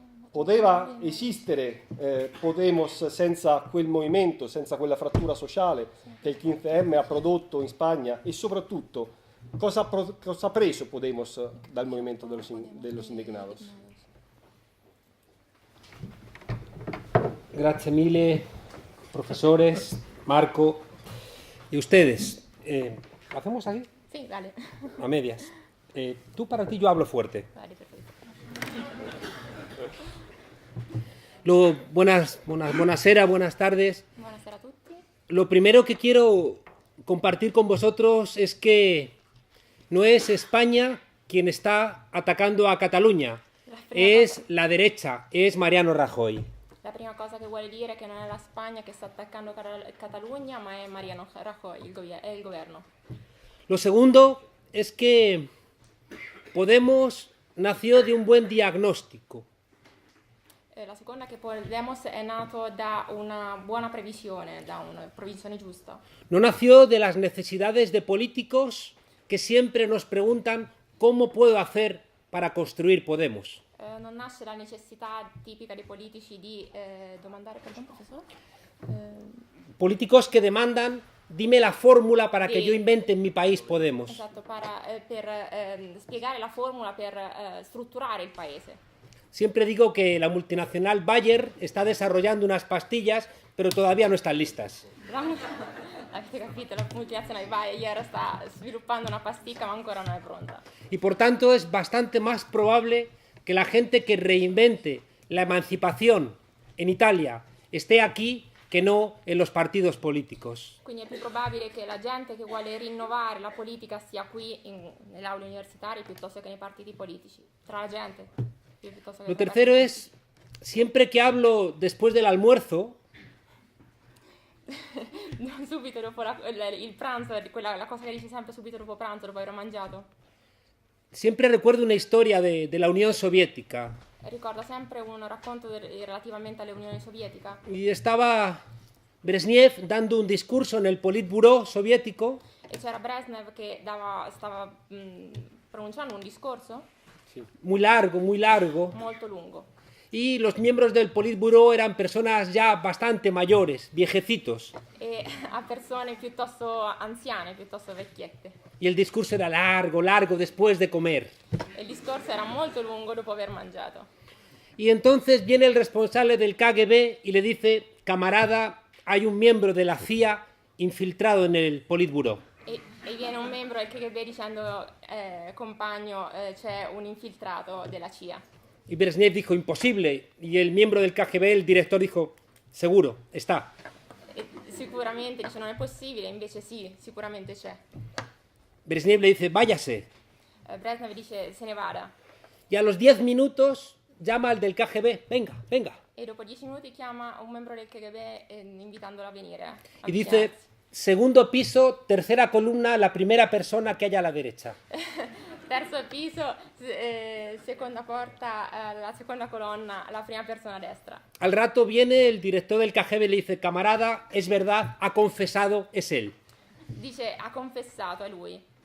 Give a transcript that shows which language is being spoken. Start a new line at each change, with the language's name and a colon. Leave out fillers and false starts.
Italian: Poteva esistere Podemos senza quel movimento, senza quella frattura sociale che il 15M ha prodotto in Spagna? E soprattutto, cosa ha preso Podemos dal movimento de los Indignados?
Spanish: Gracias mille, profesores, Marco y ustedes. ¿Lo hacemos así? Sí, vale. A medias. Tú para ti, yo hablo fuerte. Vale, perfecto.
Italian: Buonasera,
Spanish: buenas tardes.
Italian: Buonasera a tutti.
Spanish: Lo primero que quiero compartir con vosotros es que no es España quien está atacando a Cataluña, es la derecha, es Mariano Rajoy.
Italian: La prima cosa che vuole dire è che non è la Spagna che sta attaccando Catalogna, ma è Mariano Rajoy, è il governo.
Spanish: Lo segundo es que Podemos nació de un buen diagnóstico.
Italian: La seconda è che Podemos è nato da una buona previsione, da una previsione giusta.
Spanish: No nació de las necesidades de políticos que siempre nos preguntan cómo puedo hacer para construir Podemos.
Italian: Non nasce la necessità tipica dei politici di domandare, perdón, professore?
Spanish: Políticos que demandan, dime la fórmula para que yo invente en mi país Podemos.
Italian: Esatto, per spiegare la formula per strutturare il paese.
Spanish: Siempre digo que la multinacional Bayer está desarrollando unas pastillas, pero todavía no están listas.
Italian: Avete capito, la multinazionale Bayer sta sviluppando una pasticca ma ancora non è pronta.
Spanish: Y por tanto es bastante más probable que la gente que reinvente la emancipación en Italia esté aquí que no en los partidos políticos.
Italian: Quindi è più probabile che la gente che vuole rinnovare la politica sia qui nelle aule universitarie piuttosto che nei partiti politici. Tra la gente.
Spanish: Lo tercero es, siempre que hablo después del almuerzo,
Italian: subito dopo il pranzo, la cosa che dici sempre subito dopo pranzo, dopo aver mangiato.
Spanish: Siempre recuerdo una historia de la Unión Soviética.
Italian: Ricorda sempre un racconto relativamente all'Unione Sovietica.
Spanish: Y estaba Brezhnev dando un discurso en el Politburó soviético.
Italian: E c'era Brezhnev che stava pronunciando un discorso.
Spanish: Sí. Muy largo.
Italian: Molto lungo.
Spanish: Y los miembros del Politburó eran personas ya bastante mayores, viejecitos.
Italian: E a persone piuttosto anziane, piuttosto vecchiette.
Spanish: Y el discurso era largo después de comer.
Italian: Il discorso era molto lungo dopo aver mangiato.
Spanish: Y entonces viene el responsable del KGB y le dice, camarada, hay un miembro de la CIA infiltrado en el Politburó.
Italian: E viene un membro del KGB dicendo, compagno, c'è un infiltrato della CIA.
Spanish: Y Brezhnev dijo, imposible. Y el miembro del KGB, el director, dijo, seguro, está.
Italian: Sicuramente, dice, non è possibile, invece sì, sicuramente c'è.
Spanish: Brezhnev le dice, váyase.
Italian: Brezhnev dice, se ne vada.
Spanish: Y a los 10 minutos llama al del KGB, venga.
Italian: E dopo 10 minuti chiama un membro del KGB invitandolo a venire.
Spanish: Y dice, segundo piso, tercera columna, la primera persona que haya a la derecha.
Italian: Terzo piso, seconda porta, la seconda colonna, la prima persona a destra.
Spanish: Al rato viene el director del KGB y le dice, camarada, es verdad, ha confesado, es él.
Italian: Dice, ha confessato, è lui.